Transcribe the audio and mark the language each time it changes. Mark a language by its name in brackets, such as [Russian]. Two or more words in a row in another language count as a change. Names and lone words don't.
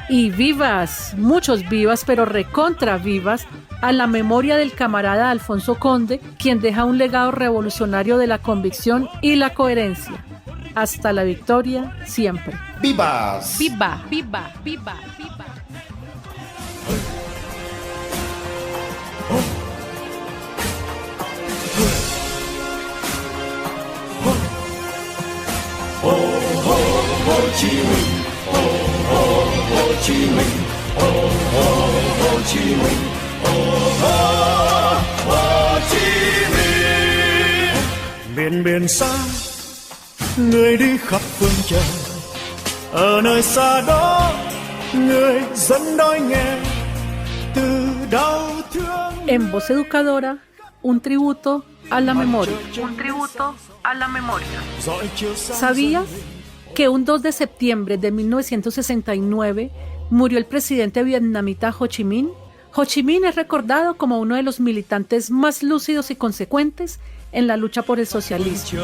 [Spanish] Y vivas, muchos vivas, pero recontra vivas, a la memoria del camarada Alfonso Conde, quien deja un legado revolucionario de la convicción y la coherencia. Hasta la victoria, siempre. ¡Vivas! Viva, viva, viva, viva. Ho Chi Minh, Ho Chi Minh, Ho Chi Minh, Ho Chi Minh. [Vietnamese] Miền biển xa, người đi khắp phương trời. Ở nơi xa đó, người dân đói nghèo từ đau thương. [Spanish] En Voz Educadora, un tributo a la memoria. Un tributo a la memoria. ¿Sabías que un 2 de septiembre de 1969 murió el presidente vietnamita Ho Chi Minh? Ho Chi Minh es recordado como uno de los militantes más lúcidos y consecuentes en la lucha por el socialismo.